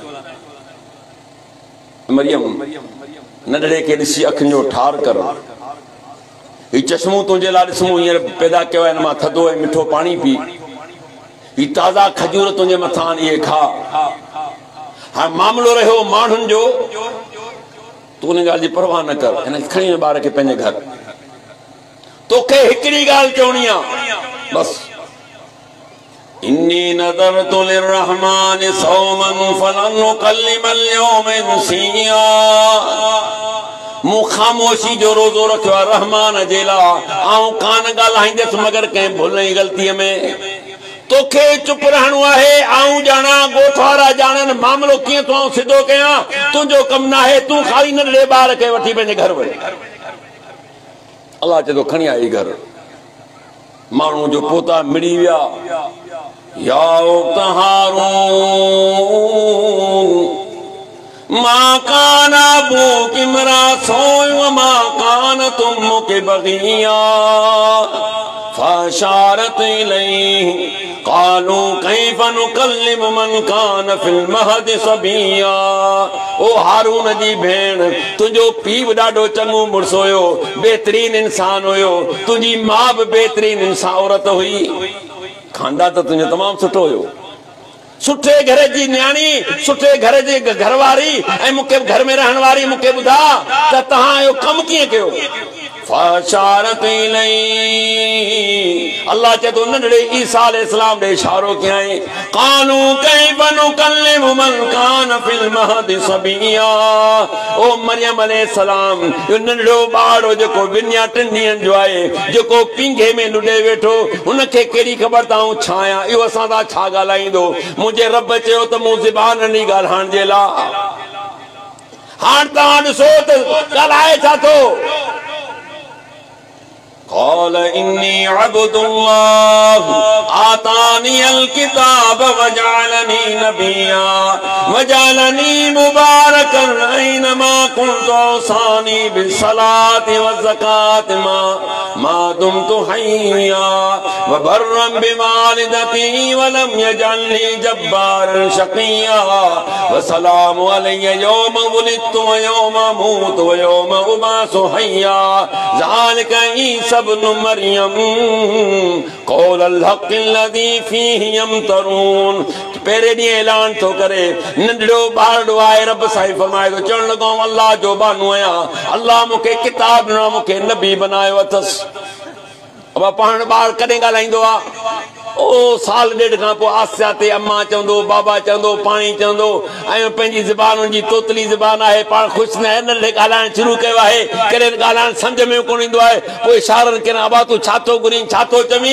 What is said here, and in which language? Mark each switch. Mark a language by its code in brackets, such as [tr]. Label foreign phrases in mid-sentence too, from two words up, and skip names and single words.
[sd] मरियम नंढड़े खे ॾिसी अखियुनि जो ठार कर, ही चश्मो तुंहिंजे लाइ ॾिसमो हींअर पैदा कयो आहे, हिन मां थधो ऐं मिठो पाणी पी, ही ताज़ा खजूर तुंहिंजे मथां इहे खा। हाणे मामिलो रहियो माण्हुनि जो, तूं उन ॻाल्हि जी परवाह न कर, हिन खणी ॿार खे पंहिंजे घर। तोखे हिकिड़ी ॻाल्हि चवणी आहे बसि, [ar] إني نذرت للرحمن صوما فلن أكلم اليوم إنسيا. [sd] मूं ख़ामोशी जो रोज़ो रखियो आहे रहमान जे लाइ, आऊं कान ॻाल्हाईंदुसि मगर कंहिं भुल ऐं ग़लतीअ में। तोखे चुप रहणो आहे, आऊं ॼाणा, ॻोठ वारा ॼाणनि मामिलो कीअं तूं सिधो कयां, तुंहिंजो कमु न आहे, तूं ख़ाली नंढड़े ॿार खे वठी पंहिंजे घर वञ। अल्लाह चए थो खणी आई घर। माण्हू जो पोता मिड़ी विया, [ar] يا أخت هارون ما كان أبوك امرأ سوء وما كانت أمك بغيا فأشارت إليه قالوا كيف نكلم من كان في المهد صبيا. [sd] ओ हारून जी भेण, तुंहिंजो पीउ बि ॾाढो चङो मुड़ुसु हुयो, बहितरीन इंसान हुयो, तुंहिंजी माउ बि बहितरीन इंसान औरत हुई, खानदान त तुंहिंजो तमामु सुठो हुयो, सुठे घर जी न्याणी, सुठे घर जी घरवारी ऐं मूंखे घर में रहण वारी मूंखे ॿुधा त तव्हां इहो कमु कीअं कयो? [ar] فأشارت إليه, [sd] अल्लाह चए थो नंढड़े ईसा अलैहिस्सलाम ॾे इशारो कयईं, [ar] قالوا كيف نكلم من كان في المهد صبيا. [sd] ओ मरियम अलैहिस्सलाम, इहो नंढड़ो ॿार जेको ॿिनि या टिनि ॾींहंनि जो आहे, जेको पींघे में लुॾे वेठो, हुनखे कहिड़ी ख़बर त आऊं छा आहियां, इहो असां सां छा ॻाल्हाईंदो? मुंहिंजे रब चयो त मूं ज़बान ॾिनी ॻाल्हाइण जे लाइ। हाणे तव्हां ॾिसो त ॻाल्हाए छा थो? [ar] قال إني عبد الله آتاني الكتاب وجعلني نبيا وجعلني مباركا أينما كنت أوصاني بالصلاة والزكاة ما دمت حيا وبرا بوالدتي ولم يجعلني جبارا شقيا وسلام علي يوم ولدت ويوم أموت ويوم أبعث حيا ذلك عيسى ابن मरियम कौल الحق الذي فيه يمترون। [sd] पहिरें ॾींहुं ऐलान थो करे, नंढड़ो ॿारड़ो आहे, रब साईं फरमाए थो, चवण लॻो अल्लाह जो बानो आहियां, अल्लाह मूंखे किताब ॾिनो, मूंखे नबी बनायो अथसि। अब पाण ॿार कॾहिं ॻाल्हाईंदो आहे? ओ साल ॾेढ खां पोइ आसिया ते अम्मा चवंदो, बाबा चवंदो, पाणी चवंदो, ऐं पंहिंजी ज़बान जी तोतली ज़बान आहे, पाण ख़ुशि न आहे, नंढे ॻाल्हाइण शुरू कयो आहे, कॾहिं ॻाल्हाइण सम्झ में कोन ईंदो आहे, पोइ इशारनि के अबा तूं छा थो घुरीं, छा थो चवीं?